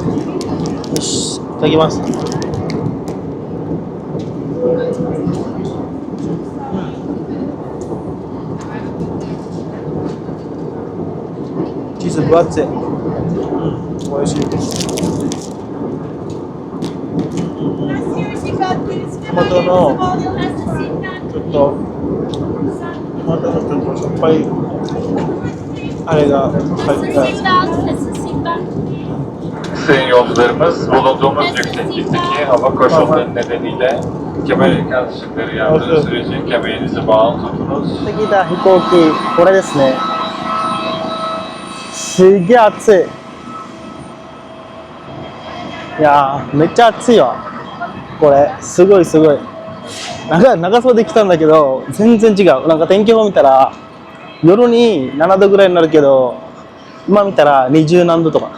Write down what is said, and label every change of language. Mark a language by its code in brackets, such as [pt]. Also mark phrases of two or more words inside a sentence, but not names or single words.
[ja] よし、いただきます。チーズ分厚い。美味しい。トマトのちょっとしょっぱいあれが入った。 [tr] Sayın yolcularımız, bulunduğumuz yükseklikteki hava koşulları nedeniyle kemer ışıkları yandığı sürece kemerinizi bağlı tutunuz. [ja] 次だ飛行機、これですね。すげえ暑い。いやー、めっちゃ暑いわ。これ、すごい。長袖来たんだけど、全然違う。なんか天気予報見たら、夜に7度ぐらいになるけど、今見たら20何度とか。